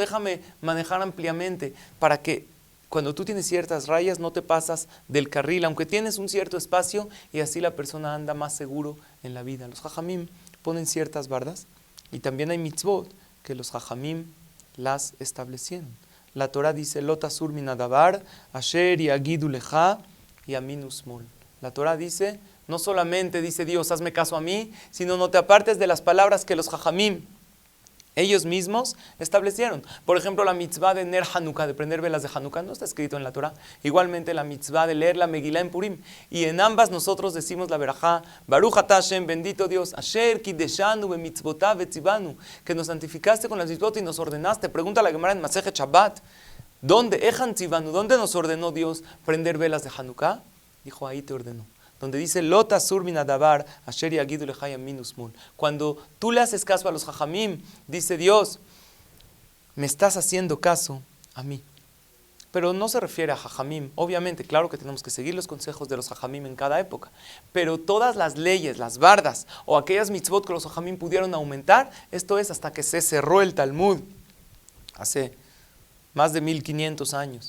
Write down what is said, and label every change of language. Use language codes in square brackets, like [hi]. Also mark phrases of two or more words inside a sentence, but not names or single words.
[es] Déjame manejar ampliamente, para que cuando tú tienes ciertas rayas no te pasas del carril, aunque tienes un cierto espacio, y así la persona anda más seguro en la vida. Los jajamim ponen ciertas bardas, y también hay mitzvot que los jajamim las establecieron. [he] La Torah dice, לא תסור מן הדבר אשר יגידו לך ימין ושמאל. [es] La Torah dice, no solamente dice Dios, hazme caso a mí, sino no te apartes de las palabras que los jajamim ellos mismos establecieron. Por ejemplo, la mitzvah de [he] נר חנוכה, [es] de prender velas de Hanukkah, no está escrito en la Torah. Igualmente la mitzvah de leer la Megilá en Purim. Y en ambas nosotros decimos la verajá, [he] ברוך אתה השם, [es] bendito Dios, [he] אשר קדשנו במצותיו וצונו, [es] que nos santificaste con las mitzvot y nos ordenaste. Pregunta la Gemara en Masejet Shabbat, ¿dónde nos ordenó Dios prender velas de Hanukkah? Dijo, ahí te ordenó. Donde dice, [he] לא תסור מן הדבר אשר יגידו לך ימין ושמאל. [es] Cuando tú le haces caso a los jajamim, dice Dios, me estás haciendo caso a mí. Pero no se refiere a jajamim. Obviamente, claro que tenemos que seguir los consejos de los jajamim en cada época. Pero todas las leyes, las bardas, o aquellas mitzvot que los jajamim pudieron aumentar, esto es hasta que se cerró el Talmud, hace más de 1500 años.